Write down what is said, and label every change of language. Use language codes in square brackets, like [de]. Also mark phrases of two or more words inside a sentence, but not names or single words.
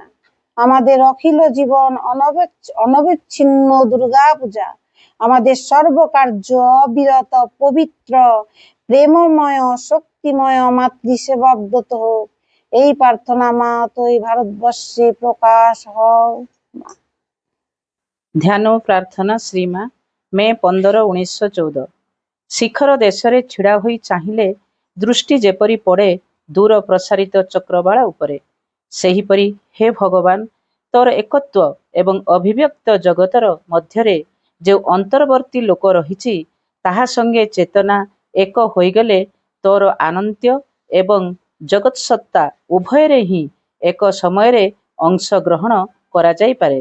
[bn] আমাদের অখিল জীবন অনবিচ্ছিন্ন দুর্গা পূজা আমাদের সর্বকার্য অবিরত পবিত্র প্রেমময় শক্তিময় মাতৃসেবা ব্রত হোক। এই প্রার্থনা মা তো এই ভারতবর্ষে প্রকাশ হও। [or] ଧ୍ୟାନ ଓ ପ୍ରାର୍ଥନା ଶ୍ରୀମା ମେ 15, 1914। ଶିଖର ଦେଶରେ ଛିଡ଼ା ହୋଇ ଚାହିଁଲେ ଦୃଷ୍ଟି ଯେପରି ପଡ଼େ ଦୂର ପ୍ରସାରିତ ଚକ୍ରବାଳ ଉପରେ, ସେହିପରି ହେ ଭଗବାନ, ତୋର ଏକତ୍ୱ ଏବଂ ଅଭିବ୍ୟକ୍ତ ଜଗତର ମଧ୍ୟରେ ଯେଉଁ ଅନ୍ତର୍ବର୍ତ୍ତୀ ଲୋକ ରହିଛି, ତାହା ସଙ୍ଗେ ଚେତନା ଏକ ହୋଇଗଲେ ତୋର ଆନନ୍ତ୍ୟ ଏବଂ ଜଗତ୍ସତ୍ତା ଉଭୟରେ ହିଁ ଏକ ସମୟରେ ଅଂଶଗ୍ରହଣ କରାଯାଇପାରେ।